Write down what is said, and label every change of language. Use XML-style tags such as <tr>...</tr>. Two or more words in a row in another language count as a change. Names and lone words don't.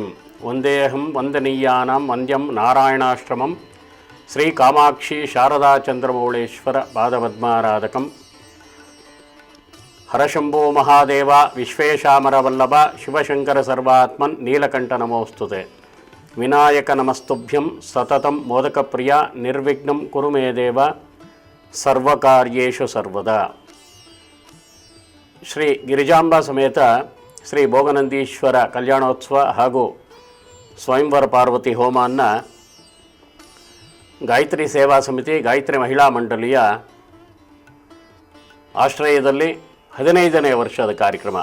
<sa>ವಂದೇಹಂ ವಂದನೀಯಾನಾಂ ವಂದ್ಯಂ ನಾರಾಯಣಾಶ್ರಮಂ ಶ್ರೀ ಕಾಮಾಕ್ಷಿ ಶಾರದಾ ಚಂದ್ರಮೌಳೇಶ್ವರ ಪಾದಪದ್ಮಾರಾಧಕಂ. ಹರಶಂಭೋ ಮಹಾದೇವ ವಿಶ್ವೇಶಾಮರವಲ್ಲಭ ಶಿವಶಂಕರ ಸರ್ವಾತ್ಮನ್ ನೀಲಕಂಠ ನಮೋಸ್ತುತೆ. ವಿನಾಯಕ ನಮಸ್ತುಭ್ಯಂ ಸತತಂ ಮೋದಕಪ್ರಿಯ ನಿರ್ವಿಘ್ನಂ ಕುರು ಮೇ ದೇವ ಸರ್ವಕಾರ್ಯೇಷು ಸರ್ವದಾ.</sa> <kn>ಶ್ರೀ ಗಿರಿಜಾಂಬ ಸಮೇತ ಶ್ರೀ ಭೋಗನಂದೀಶ್ವರ ಕಲ್ಯಾಣೋತ್ಸವ ಹಾಗೂ ಸ್ವಯಂವರ ಪಾರ್ವತಿ ಹೋಮವನ್ನು ಗಾಯತ್ರಿ ಸೇವಾ ಸಮಿತಿ, ಗಾಯತ್ರಿ ಮಹಿಳಾ ಮಂಡಳಿಯ ಆಶ್ರಯದಲ್ಲಿ 15ನೇ ವರ್ಷದ ಕಾರ್ಯಕ್ರಮ.</kn>